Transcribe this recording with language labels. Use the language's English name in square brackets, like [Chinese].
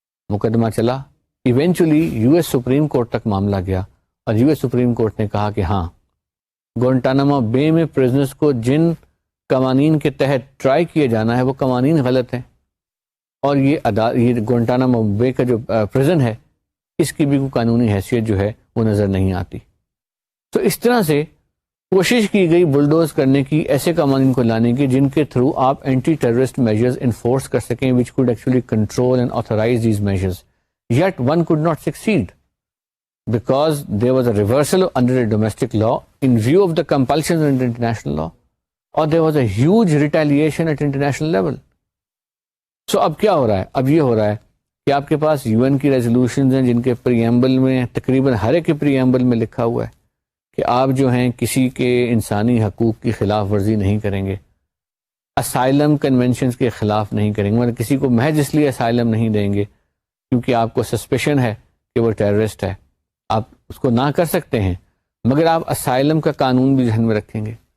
[Urdu] مقدمہ چلا، eventually U S supreme court تک معاملہ گیا اور یو ایس سپریم کورٹ نے کہا کہ ہاں گوانٹانامو بے میں پرزنرز کو جن قوانین کے تحت ٹرائی کیے جانا ہے وہ قوانین غلط ہیں اور یہ گوانٹانامو بے کا جو پرزن ہے اس کی بھی کوئی قانونی حیثیت جو ہے وہ نظر نہیں آتی. تو اس طرح سے کوشش کی گئی بلڈوز کرنے کی، ایسے قوانین کو لانے کی جن کے تھرو آپ اینٹی ٹیررسٹ میجرز انفورس کر سکیں [English] which could actually control and authorize these measures. Yet one could not succeed because there was a reversal under a domestic law in view of the compulsions under international law, or there was a huge retaliation at international level. [Urdu] So اب کیا ہو رہا ہے؟ اب یہ ہو رہا ہے کہ آپ کے پاس UN کی ریزولوشنز ہیں جن کے پریمبل میں تقریباً ہر ایک کے پریمبل میں لکھا ہوا ہے کہ آپ جو ہیں کسی کے انسانی حقوق کی خلاف ورزی نہیں کریں گے، اسائلم کنونشنز کے خلاف نہیں کریں گے، مطلب کسی کو محض اس لیے اسائلم نہیں دیں گے کیونکہ آپ کو سسپیشن ہے کہ وہ ٹیررسٹ ہے، آپ اس کو نہ کر سکتے ہیں مگر آپ اسائلم کا قانون بھی ذہن میں رکھیں گے.